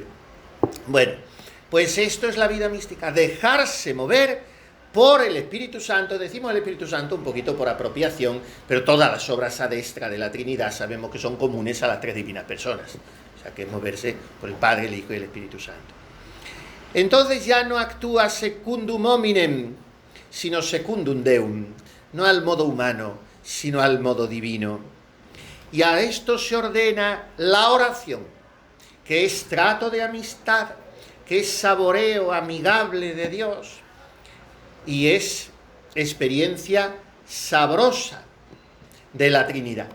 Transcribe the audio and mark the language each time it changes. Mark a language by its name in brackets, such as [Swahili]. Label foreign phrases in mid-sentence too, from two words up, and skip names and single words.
[Spanish] Bueno, pues esto es la vida mística, dejarse mover por el Espíritu Santo. Decimos el Espíritu Santo un poquito por apropiación, pero todas las obras [Latin] ad extra [Spanish] de la Trinidad sabemos que son comunes a las tres divinas personas, o sea que es moverse por el Padre, el Hijo y el Espíritu Santo. Entonces ya no actúa [Latin] secundum hominem, [Spanish] sino [Latin] secundum Deum, [Spanish] no al modo humano, sino al modo divino. Y a esto se ordena la oración, que es trato de amistad, que es saboreo amigable de Dios, y es experiencia sabrosa de la Trinidad.